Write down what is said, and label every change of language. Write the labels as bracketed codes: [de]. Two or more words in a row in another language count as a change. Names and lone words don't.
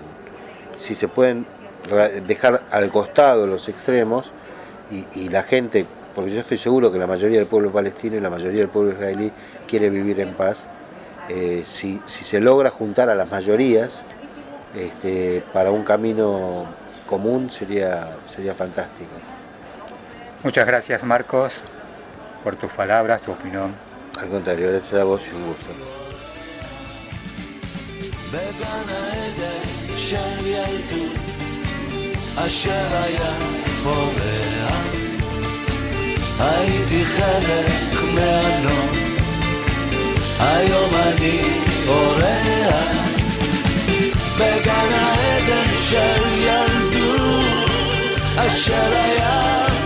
[es] Si se pueden dejar al costado los extremos y la gente, porque yo estoy seguro que la mayoría del pueblo palestino y la mayoría del pueblo israelí quiere vivir en paz, si se logra juntar a las mayorías para un camino común sería fantástico. Muchas gracias, Marcos, por tus palabras, tu opinión. Al contrario, gracias a vos y un gusto. [he] בגן העדן של ילדות אשר היה פורח הייתי חלק מהנוף היום אני אורח בגן העדן של ילדות אשר היה